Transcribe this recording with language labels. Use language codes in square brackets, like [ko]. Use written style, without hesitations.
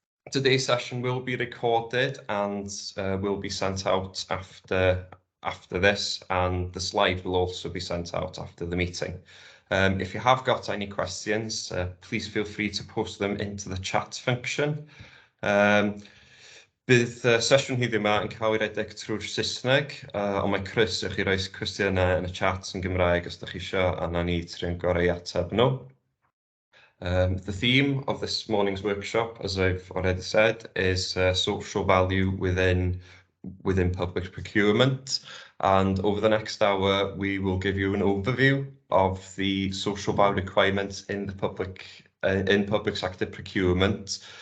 [en] Today's session will be recorded and will be sent out after this, and the slide will also be sent out after the meeting. If you have got any questions, please feel free to post them into the chat function. [cy] Bydd sesiwn heddiw yma yn cael ei redeg trwy'r Saesneg, ond mae croeso i chi roi cwestiynau yn y chat yn Gymraeg os ydych chi eisiau, a na ni tri'n gorau ateb nhw. [en] The theme of this morning's workshop, as I've already said, is social value within public procurement. And over the next hour, we will give you an overview of the social value requirements in the public sector procurement.